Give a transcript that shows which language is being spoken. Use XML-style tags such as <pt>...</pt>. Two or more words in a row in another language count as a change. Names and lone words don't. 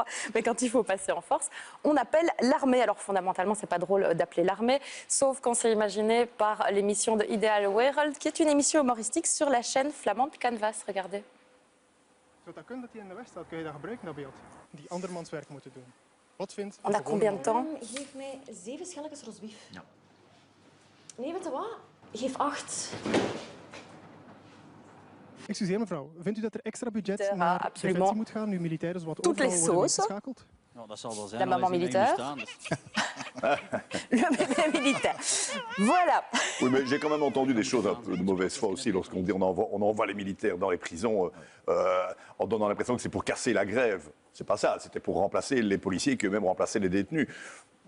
<fr>Mais quand il faut passer en force, on appelle l'armée. Alors, fondamentalement, c'est pas drôle d'appeler l'armée, sauf qu'on s'est imaginé par l'émission de Ideal World, qui est une émission humoristique sur la chaîne flamande Canvas. Regardez. On a combien de temps?</fr> <nl>Geef mij 7 schelletjes rosbief. Ja. Nee, weet je wat? Geef 8. Excuseer mevrouw, vindt u dat er extra budget naar defensie moet gaan nu militairen zowat overal worden ingeschakeld? Nou, dat zal wel zijn.</nl> <fr>La maman militaire. Le bébé militaire. Voilà. Oui, mais j'ai quand même entendu des choses un peu de mauvaise foi aussi lorsqu'on dit on envoie les militaires dans les prisons en donnant l'impression que c'est pour casser la grève. C'est pas ça, c'était pour remplacer les policiers qui eux-mêmes remplaçaient les détenus.</fr>